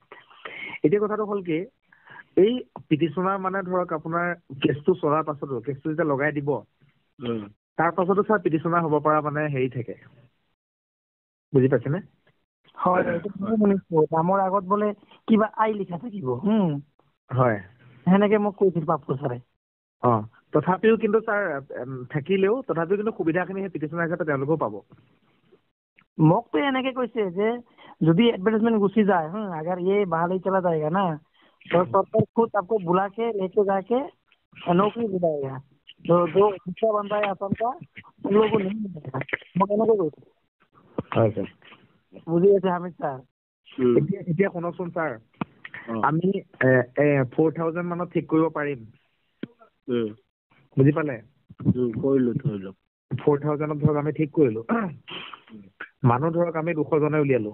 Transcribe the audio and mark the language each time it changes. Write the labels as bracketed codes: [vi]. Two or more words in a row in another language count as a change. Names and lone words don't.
[as] এতিয়া কথাটো হ'ল কি, এই পিটিশ্যনাৰ মানে ধৰক আপোনাৰ কেছটো চলাৰ পাছতো, কেছটো যেতিয়া লগাই দিব তাৰ পাছতো ছাৰ পিটিশ্যনাৰ হ'ব পৰা মানে হেৰি থাকে, বুজি পাইছেনে? হয় শুনিছো নামৰ আগত বোলে কিবা আই লিখা থাকিব। হয় সেনেকে মোক কৈছিল পাপু ছাৰে। তথাপিও কিন্তু ছাৰ থাকিলেও তথাপিও কিন্তু সুবিধাখিনি সেই পিটিশ্যনাৰ হিচাপে তেওঁলোকেও পাব। মোক তো এনেকে কৈছে যে যদি [hi] एडवर्टाइजमेंट घुसी जाए अगर ये बाहर ही चला जाएगा ना तो सरकार खुद आपको बुला के लेके जाके नौकरी दिलाएगा। तो जो दूसरा बंदा है असम का उन लोगों को नहीं मिलेगा। [as] मोक এনেকে কৈছে। হয় ছাৰ, বুজি আছে হামিদ ছাৰ। এতিয়া শুনকচোন ছাৰ, আমি 4000 মানত ঠিক কৰিব পাৰিম, বুজি পালে? কৰিলো ধৰি লওক 4000 ধৰক আমি ঠিক কৰিলো, মানুহ ধৰক আমি 200 জনে উলিয়ালো।